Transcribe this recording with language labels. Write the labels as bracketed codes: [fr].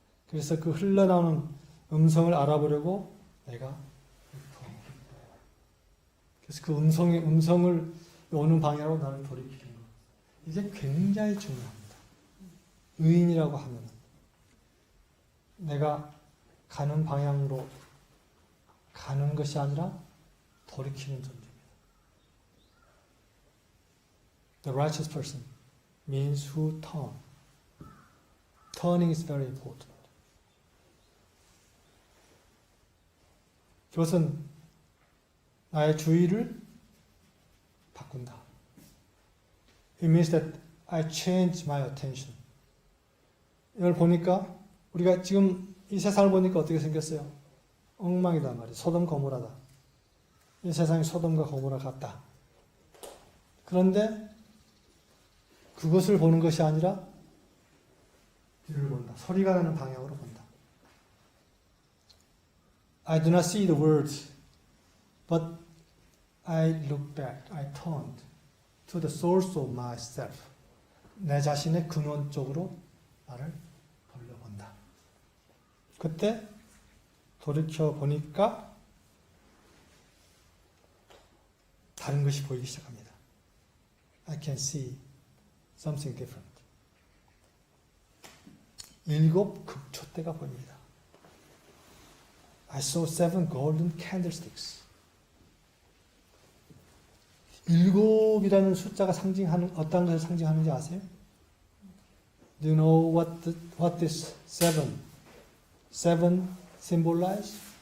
[ko] 그래서 그 흘러나오는 음성을 알아보려고 내가, 그래서 그 음성을 오는 방향으로 나를 돌이키는 것. 이게 굉장히 중요합니다. 의인이라고 하면 내가 가는 방향으로 가는 것이 아니라 돌이키는 존재입니다. [en] The righteous person means who turn. Turning is very important. [ko] 그것은 나의 주의를 바꾼다. [en] It means that I change my attention. [ko] 이걸 보니까 우리가 지금 이 세상을 보니까 어떻게 생겼어요? 엉망이다 말이에요. 소돔 고모라다. 이 세상이 소돔과 고모라 같다. 그런데 그것을 보는 것이 아니라 뒤를 본다. 소리가 나는 방향으로 본다. [en] I do not see the words, but I look back. I turned to the source of myself. [ko] 내 자신의 근원 쪽으로 나를 돌려본다. 그때 돌이켜 보니까 다른 것이 보이기 시작합니다. [en] I can see something different. [ko] 7 극초대가 보입니다. [en] I saw 7 golden candlesticks. [ko] 7이라는 숫자가 상징하는 어떤 것을 상징하는지 아세요? [en] Do you know what this 7 symbolize?